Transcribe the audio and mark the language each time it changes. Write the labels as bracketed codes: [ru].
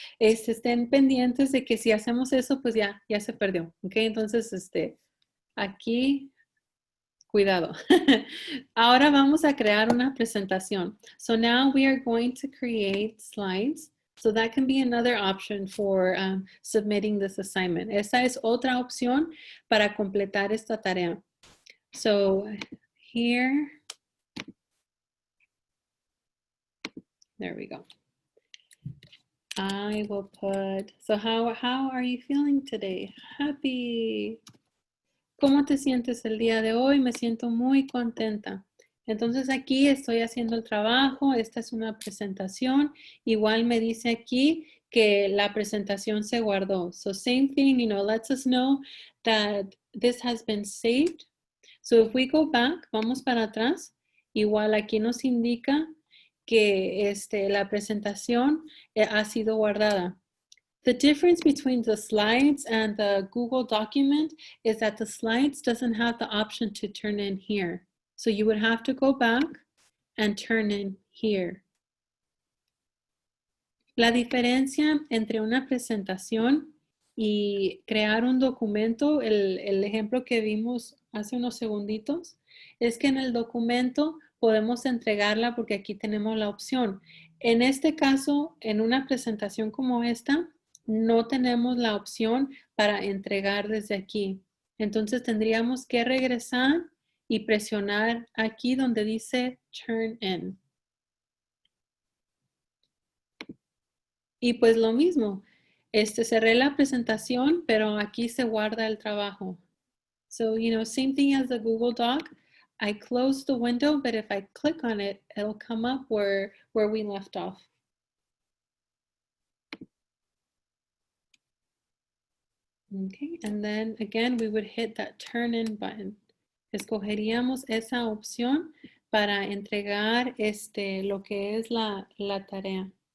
[es] Estén pendientes de que si hacemos eso, pues ya se perdió. ¿Ok? Entonces, aquí, cuidado. Ahora vamos a crear una presentación. [en] So now we are going to create slides. So that can be another option for submitting this assignment. [es] Esa es otra opción para completar esta tarea. [en] So here, there we go. I will put, so how are you feeling today? Happy. [es] ¿Cómo te sientes el día de hoy? Me siento muy contenta. Entonces aquí estoy haciendo el trabajo. Esta es una presentación. Igual me dice aquí que la presentación se guardó. [en] So same thing, lets us know that this has been saved. So if we go back, [es] vamos para atrás. Igual aquí nos indica que la presentación ha sido guardada. [en] The difference between the slides and the Google document is that the slides doesn't have the option to turn in here. So you would have to go back and turn in here. [es] La diferencia entre una presentación y crear un documento, el ejemplo que vimos hace unos segunditos, es que en el documento podemos entregarla porque aquí tenemos la opción. En este caso, en una presentación como esta, no tenemos la opción para entregar desde aquí. Entonces tendríamos que regresar y presionar aquí donde dice Turn In. Y pues lo mismo, cerré la presentación, pero aquí se guarda el trabajo. [en] So, same thing as the Google Doc. I close the window, but if I click on it, it'll come up where we left off. Okay, and then again, we would hit that turn in button. [es] Escogeríamos esa opción para entregar lo que es la tarea.